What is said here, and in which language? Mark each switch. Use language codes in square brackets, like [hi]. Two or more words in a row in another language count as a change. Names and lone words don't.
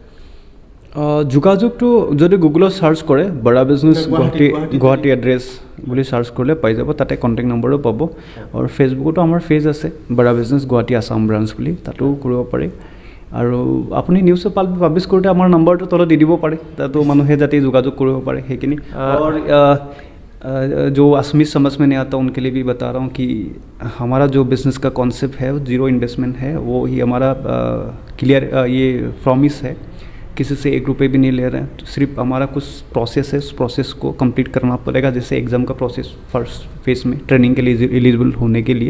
[as] যোগাযোগটো যদি গুগলত ছাৰ্চ কৰে, বাৰা বিজনেছ গুৱাহাটী এড্ৰেছ বুলি ছাৰ্চ কৰিলে পাই যাব, তাতে কণ্টেক্ট নম্বৰো পাব। আৰু ফেচবুকতো আমাৰ পেজ আছে, বাৰা বিজনেছ গুৱাহাটী আছাম ব্ৰাঞ্চ বুলি, তাতো কৰিব পাৰে। আৰু আপুনি [en] news publish [as] কৰোঁতে আমাৰ নম্বৰটো তলত দি দিব পাৰে, তাতো মানুহে যাতে যোগাযোগ কৰিব পাৰে সেইখিনি। [hi] और जो असमी समझ में नहीं आता उनके लिए भी बता रहा हूँ कि हमारा जो बिज़नेस का कॉन्सेप्ट है वो [en] zero investment [hi] है, वो ही हमारा क्लियर ये प्रॉमिस है, किसी से 1 रुपये भी नहीं ले रहे हैं। तो सिर्फ हमारा कुछ प्रोसेस है, उस प्रोसेस को कंप्लीट करना पड़ेगा, जैसे एग्ज़ाम का [en] process first phase [hi] में ट्रेनिंग के लिए एलिजिबल होने के लिए।